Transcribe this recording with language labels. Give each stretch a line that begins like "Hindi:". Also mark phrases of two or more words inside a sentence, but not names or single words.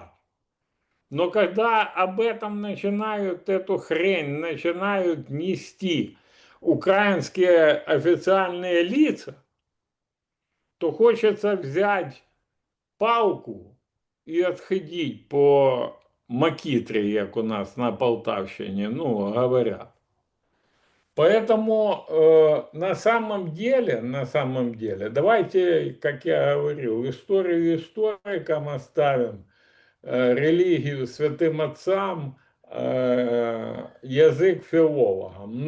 Russian: Но когда об этом начинают, эту хрень начинают нести украинские официальные лица, то хочется взять палку и отходить
Ukrainian: по макітрі, як у нас на Полтавщине,
Russian: ну, говорят. Поэтому на самом деле, давайте, как я говорил, историю историкам оставим, религию святым отцам, язык филологам.